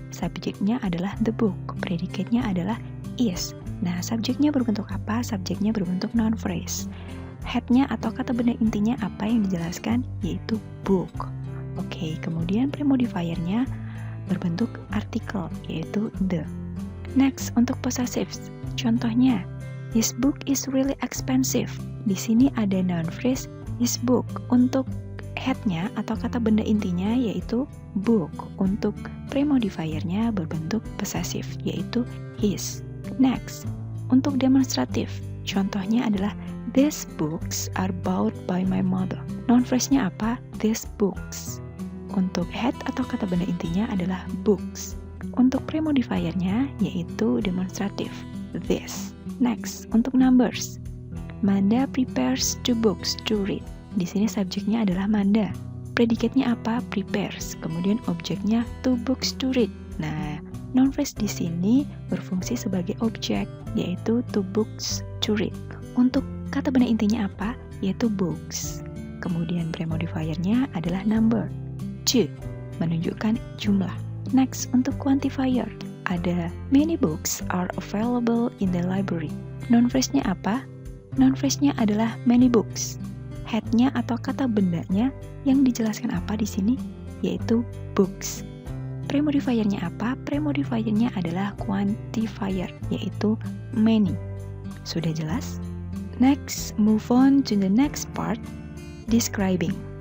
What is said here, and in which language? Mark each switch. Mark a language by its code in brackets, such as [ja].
[id] Subjeknya adalah the book. Predikatnya adalah is. Nah, subjeknya berbentuk apa? Subjeknya berbentuk noun phrase. Headnya atau kata benda intinya apa yang dijelaskan? Yaitu book. Oke, kemudian premodifiernya berbentuk artikel, yaitu the. Next, untuk possessives. Contohnya, [en] his book is really expensive. [id] Di sini ada noun phrase his book. Untuk headnya atau kata benda intinya yaitu book. Untuk premodifiernya berbentuk possessive, yaitu his. Next, untuk demonstratif. Contohnya adalah [en] these books are bought by my mother. [id] Noun phrase-nya apa? [en] These books. [id] Untuk head atau kata benda intinya adalah books. Untuk premodifiernya yaitu demonstratif, this. Next, untuk numbers. [en] Manda prepares 2 books to read. [id] Di sini subjeknya adalah Manda. Predikatnya apa? Prepares. Kemudian objeknya [en] 2 books to read. [id] Nah, noun phrase di sini berfungsi sebagai objek, yaitu [en] 2 books to read. [id] Untuk kata benda intinya apa? Yaitu books. Kemudian premodifiernya adalah number, 2, menunjukkan jumlah. Next, untuk quantifier, ada [en] many books are available in the library. [id] Noun phrase-nya apa? Noun phrase-nya adalah many books. Head-nya atau kata bendanya yang dijelaskan apa di sini? Yaitu books. Premodifiernya apa? Premodifiernya adalah quantifier, yaitu many. Sudah jelas? [en] Next, move on to the next part, describing.